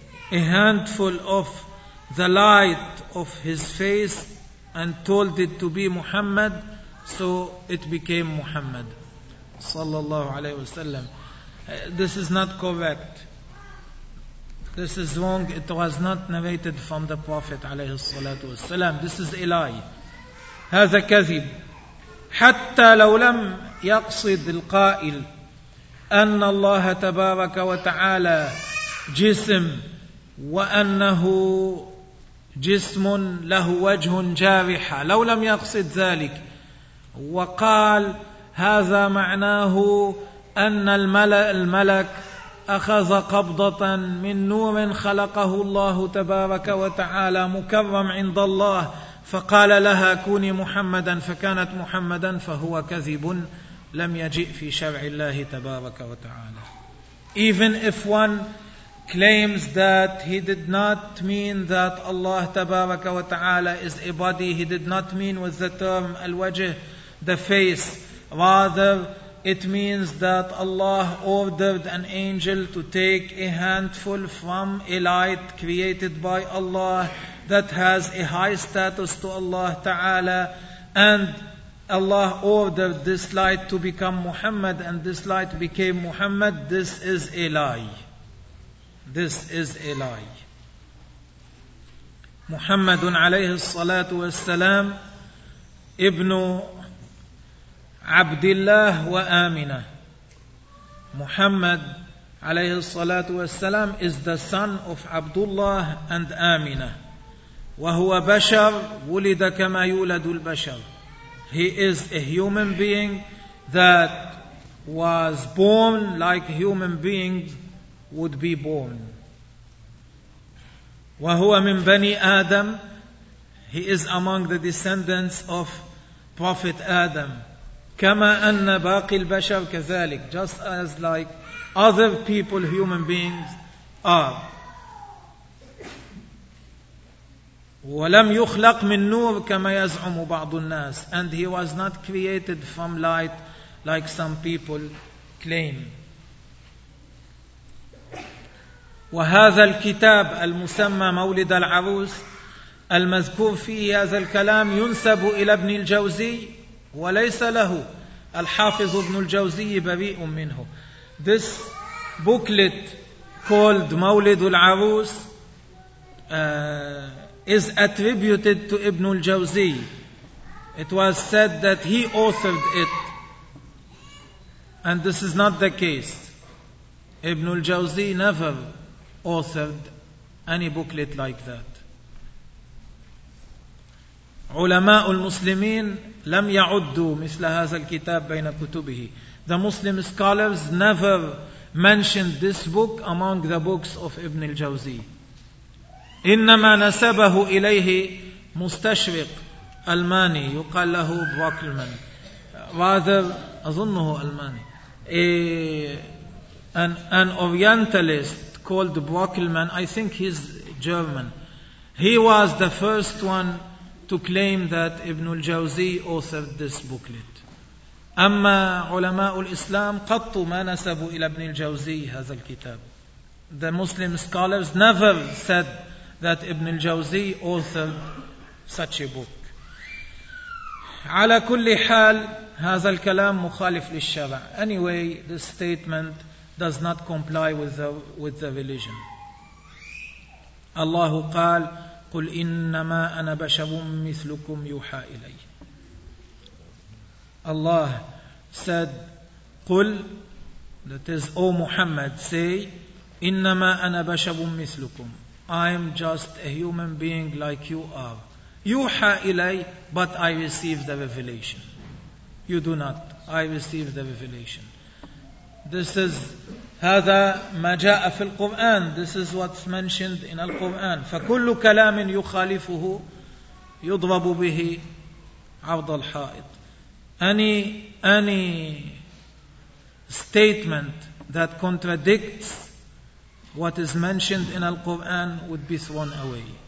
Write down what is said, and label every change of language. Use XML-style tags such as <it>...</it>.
<en>handful of the light of his face and told it to be Muhammad, so it became Muhammad</en> <ar>sallallahu alayhi wasallam.</ar> <en>This is not correct. This is wrong. It was not narrated from the Prophet</en> <ar>عليه الصلاة والسلام.</ar> <en>This is a lie.</en> <ar>هذا كذب. حتى لو لم يقصد القائل أن الله تبارك وتعالى جسم وأنه جسم له وجه جارحة, لو لم يقصد ذلك وقال هذا معناه أن الملك أخذ قبضة من نور خلقه الله تبارك وتعالى مكرم عند الله فقال لها كوني محمدا فكانت محمدا فهو كذب لم يجئ في شرع الله تبارك وتعالى.</ar> <en>Even if one claims that he did not mean that Allah</en> <ar>تبارك وتعالى</ar> <en>is a body, he did not mean with the term الوجه, the face, rather it means that Allah ordered an angel to take a handful from a light created by Allah that has a high status to Allah Ta'ala, and Allah ordered this light to become Muhammad and this light became Muhammad. This is a lie. This is a lie.</en> <ar>Muhammadun alayhi salatu wassalam ibn Abdullah wa Amina.</ar> <en>Muhammad</en> <ar>alayhi salatu wassalam</ar> <en>is the son of Abdullah and Amina.</en> <ar>وهو بشر ولد كما يولد البشر.</ar> <en>He is a human being that was born like human beings would be born.</en> <ar>وهو من بني آدم.</ar> <en>He is among the descendants of Prophet Adam.</en> <ar>كما أن باقي البشر كذلك.</ar> <en>Just as like other people, human beings are.</en> <ar>ولم يخلق من نور كما يزعم بعض الناس,</ar> <en>and he was not created from light like some people claim.</en> <ar>وهذا الكتاب المسمى مولد العروس المذكور فيه هذا الكلام ينسب إلى ابن الجوزي وليس له. الحافظ ابن الجوزي بريء منه.</ar> <en>This booklet called مولد العروس is attributed to Ibn al-Jawzi. It was said that he authored it, and this is not the case. Ibn al-Jawzi never authored any booklet like that.</en> <ar>علماء المسلمين لم يعدوا مثل هذا الكتاب بين كتبه.</ar> <en>The Muslim scholars never mentioned this book among the books of Ibn al-Jawzi.</en> <ar>إنما نسبه إليه مستشرق ألماني يقال له بوكلمان.</ar> <en>Rather,</en> <ar>أظنه ألماني.</ar> <en>An Orientalist called Brockelmann, I think he's German. He was the first one to claim that Ibn al-Jawzi authored this booklet.</en> <ar>أما علماء الإسلام قط ما نسبوا إلى ابن الجوزي هذا الكتاب.</ar> <en>The Muslim scholars never said that Ibn al-Jawzi authored such a book.</en> <ar>على كل حال هذا الكلام مخالف للشرع.</ar> <en>Anyway, this statement does not comply with the religion.</en> <ar>الله قال قل إنما أنا بشر مثلكم يوحى إلي.</ar> <en>Allah said قل, that is, O Muhammad, say</en> <ar>إنما أنا بشر مثلكم,</ar> <en>I am just a human being like you are.</en> <ar>يوحى إلي,</ar> <en>but I receive the revelation. You do not, I receive the revelation. This is</en> <ar>هذا ما جاء في القرآن.</ar> <en>This is what's mentioned in القرآن.</en> <ar>فكل كلام يخالفه يضرب به عرض الحائط.</ar> <en>Any statement that contradicts what is mentioned in القرآن would be thrown away.</en>